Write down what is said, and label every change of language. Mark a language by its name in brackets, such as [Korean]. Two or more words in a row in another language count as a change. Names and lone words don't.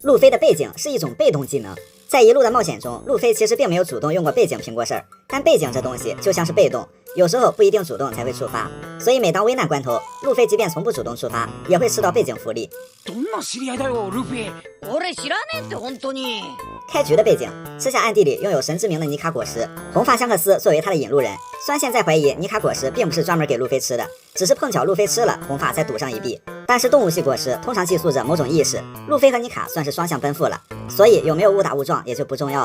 [Chinese] 路飞的背景是一种被动技能。在一路的冒险中，路飞其实并没有主动用过背景评过事儿，但背景这东西就像是被动，有时候不一定主动才会触发，所以每当危难关头，路飞即便从不主动触发，也会吃到背景福利。 [Japanese] どんな知り合いだよ、ルフィ。俺知らねえって本当に。 [Chinese] 开局的背景，吃下暗地里拥有神之名的尼卡果实，红发香克斯作为他的引路人，虽然现在怀疑尼卡果实并不是专门给路飞吃的，只是碰巧路飞吃了，红发才赌上一币。但是动物系果实通常寄宿着某种意识，路飞和尼卡算是双向奔赴了，所以有没有误打误撞也就不重要了。